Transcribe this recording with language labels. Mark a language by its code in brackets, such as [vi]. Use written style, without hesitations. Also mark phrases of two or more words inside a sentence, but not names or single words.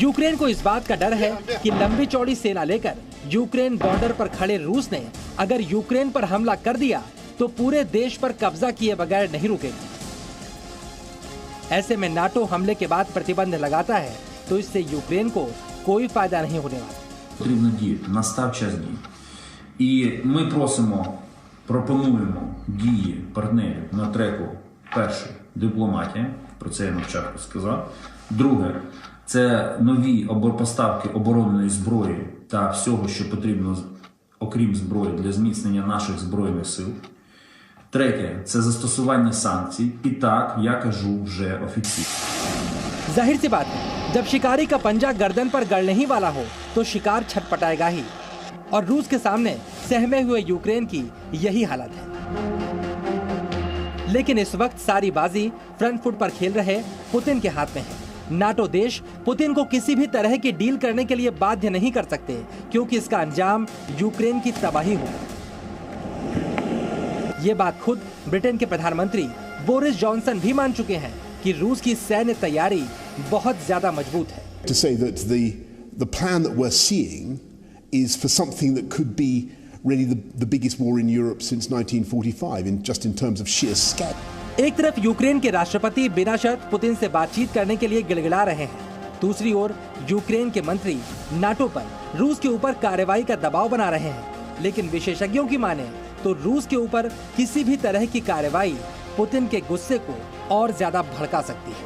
[hi] यूक्रेन को इस बात का डर है कि लंबी चौड़ी सेना लेकर यूक्रेन बॉर्डर पर खड़े रूस ने अगर यूक्रेन पर हमला कर दिया तो पूरे देश पर कब्जा किए बगैर नहीं रुकेगा। ऐसे में नाटो हमले के बाद प्रतिबंध लगाता है तो इससे यूक्रेन को कोई फायदा नहीं होने वाला। [uk] Потрібно діяти, настав час дій. І ми пропонуємо дії партнерів на треку. Перше – дипломатія, про це я на початку сказав. Друге – це нові поставки оборонної зброї та всього, що потрібно, окрім зброї, для зміцнення наших збройних сил. Третє – це застосування санкцій. І так, я кажу вже офіційно. [hi] जाहिर सी बात है, जब शिकारी का पंजा गर्दन पर गड़ने ही वाला हो तो शिकार छटपटाएगा ही। और रूस के सामने सहमे हुए यूक्रेन की यही हालत है। लेकिन इस वक्त सारी बाजी [en] front foot [hi] पर खेल रहे पुतिन के हाथ में है। नाटो देश पुतिन को किसी भी तरह की डील करने के लिए बाध्य नहीं कर सकते क्योंकि इसका अंजाम यूक्रेन की तबाही होगा। ये बात खुद ब्रिटेन के प्रधानमंत्री बोरिस जॉनसन भी मान चुके हैं कि रूस की सैन्य तैयारी बहुत ज्यादा मजबूत है। [en] To say that the plan that we're seeing is for something that could be really the biggest war in Europe since 1945 in terms of sheer scale. [hi] एक तरफ यूक्रेन के राष्ट्रपति बिना शर्त पुतिन से बातचीत करने के लिए गिड़गिड़ा रहे हैं, दूसरी ओर यूक्रेन के मंत्री नाटो पर रूस के ऊपर कार्रवाई का दबाव बना रहे हैं। लेकिन विशेषज्ञों की माने तो रूस के ऊपर किसी भी तरह की कार्रवाई पुतिन के गुस्से को और ज्यादा भड़का सकती है।